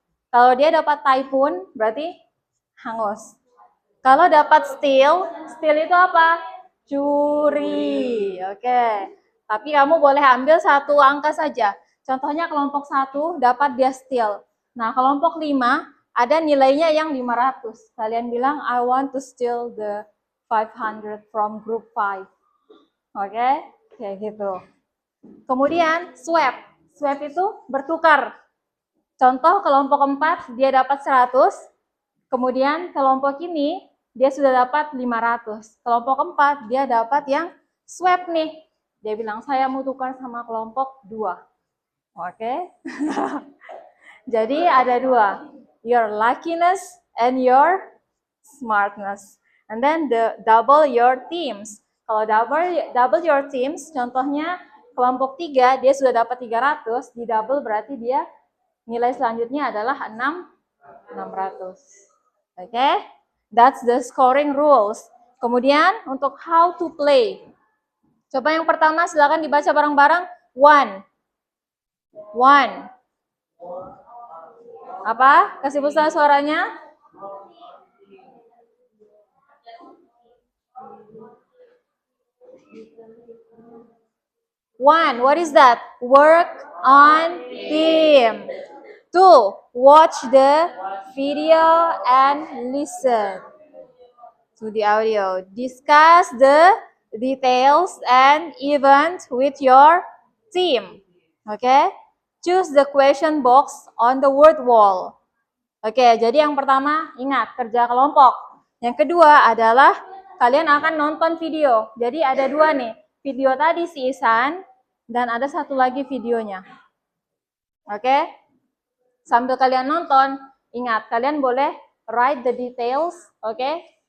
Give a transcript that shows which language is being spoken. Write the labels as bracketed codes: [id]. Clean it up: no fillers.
[id] Kalau dia dapat Typhoon, berarti hangus. Kalau dapat steal itu apa? Curi. Oke. Tapi kamu boleh ambil satu angka saja. Contohnya kelompok 1 dapat dia steal. Nah, kelompok 5 ada nilainya yang 500. Kalian bilang, [en] I want to steal the 500 from group 5. [id] Oke, kayak gitu. Kemudian swap. Swap itu bertukar. Contoh kelompok 4 dia dapat 100. Kemudian kelompok ini dia sudah dapat 500. Kelompok 4 dia dapat yang swap nih. Dia bilang, saya mau tukar sama kelompok 2. Oke. Jadi ada 2. [en] Your luckiness and your smartness. And then double your teams. [id] Kalau [en] double your teams, [id] contohnya kelompok 3, dia sudah dapat 300, di double berarti dia nilai selanjutnya adalah 600. Oke? [en] That's the scoring rules. [id] Kemudian untuk [en] how to play. [id] Coba yang pertama silakan dibaca bareng-bareng. 1. Apa? Kasih besar suaranya. [en] 1, what is that? Work on team. 2, watch the video and listen to the audio. Discuss the details and event with your team. Okay? Choose the question box on the word wall. [id] Oke, jadi yang pertama ingat kerja kelompok. Yang kedua adalah kalian akan nonton video. Jadi ada 2 nih. Video tadi si Isan dan ada satu lagi videonya. Oke? Sambil kalian nonton, ingat kalian boleh [en] write the details, [id] oke?